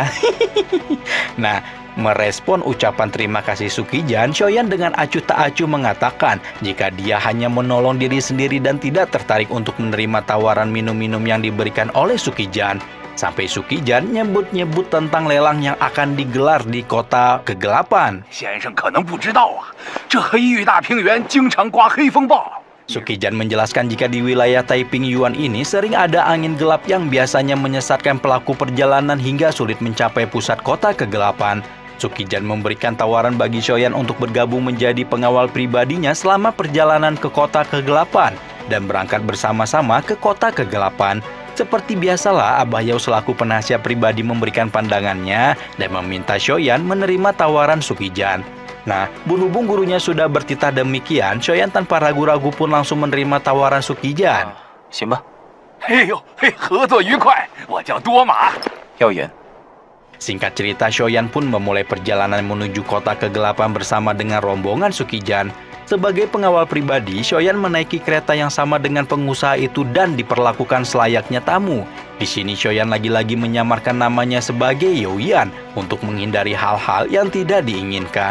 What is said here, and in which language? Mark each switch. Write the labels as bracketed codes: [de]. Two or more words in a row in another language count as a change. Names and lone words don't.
[id] Nah, merespon ucapan terima kasih Sukijan, Xiaoyan dengan acuh tak acuh mengatakan jika dia hanya menolong diri sendiri dan tidak tertarik untuk menerima tawaran minum-minum yang diberikan oleh Sukijan. Sampai Sukijan nyebut-nyebut tentang lelang yang akan digelar di kota kegelapan. [zh] 先生可能不知道啊，这黑域大平原经常刮黑风暴。 [id] Sukijan menjelaskan jika di wilayah Taiping Yuan ini sering ada angin gelap yang biasanya menyesatkan pelaku perjalanan hingga sulit mencapai pusat kota kegelapan. Sukijan memberikan tawaran bagi Xiaoyan untuk bergabung menjadi pengawal pribadinya selama perjalanan ke kota kegelapan dan berangkat bersama-sama ke kota kegelapan. Seperti biasalah, Abah Yao selaku penasihat pribadi memberikan pandangannya dan meminta Xiaoyan menerima tawaran Sukijan. Nah, berhubung gurunya sudah bertitah demikian, Xiaoyan tanpa ragu-ragu pun langsung menerima tawaran Sukijan. [zh] 行吧，哎呦，嘿，合作愉快！我叫多马。耀眼， [id] Singkat cerita, Shoyan pun memulai perjalanan menuju kota kegelapan bersama dengan rombongan Sukijan. Sebagai pengawal pribadi, Shoyan menaiki kereta yang sama dengan pengusaha itu dan diperlakukan selayaknya tamu. Di sini Shoyan lagi-lagi menyamarkan namanya sebagai Yoyan untuk menghindari hal-hal yang tidak diinginkan.